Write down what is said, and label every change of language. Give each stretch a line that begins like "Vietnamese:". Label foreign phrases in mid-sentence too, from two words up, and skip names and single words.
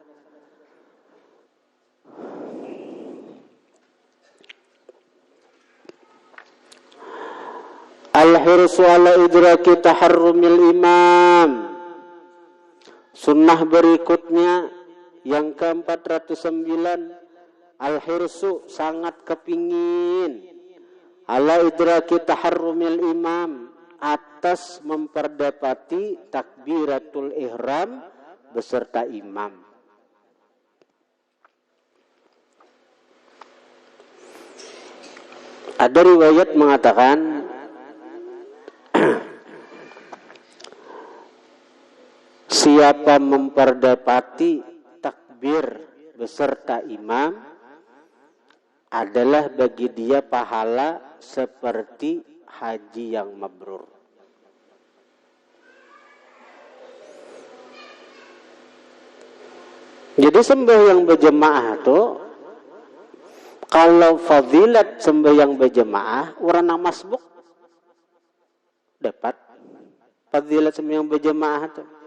Arabic: الحرص على إدراك تحرم الإمام.
Banjar: Sunnah berikutnya yang ke-409, al-hirsu sangat kepingin
Arabic: على إدراك تحرم الإمام,
Banjar: atas memperdapati takbiratul ihram beserta imam. Ada riwayat mengatakan siapa memperdapati takbir beserta imam adalah bagi dia pahala seperti haji yang mabrur. Jadi sembahyang berjamaah itu kalau fadilat sembahyang berjamaah orang nang masbuk dapat fadilat sembahyang berjamaah itu.